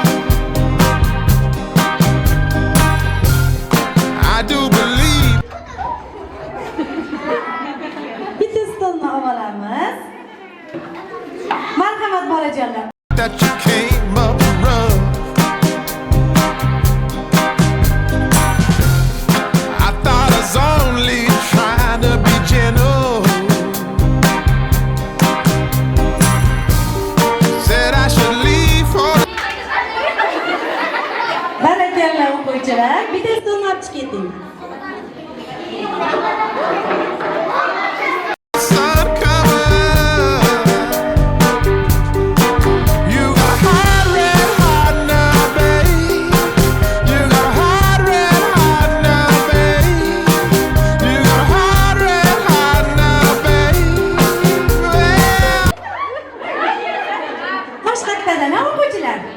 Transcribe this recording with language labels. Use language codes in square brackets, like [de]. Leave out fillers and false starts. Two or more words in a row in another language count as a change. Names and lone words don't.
[en] I do believe. [uz] Bitta stolni olamiz. Marhamat bolajonlar. [en] That you came up rough. I thought I was only trying to be gentle. [uz] O'quvchilar, bitta stolni olib chiqib keting. [en] Sun coming up. You got a hot red hot now, babe. You got a hot red hot now, babe. You got a hot red hot now, babe. [uz] Qo'sh haqdadan o'quvchilar.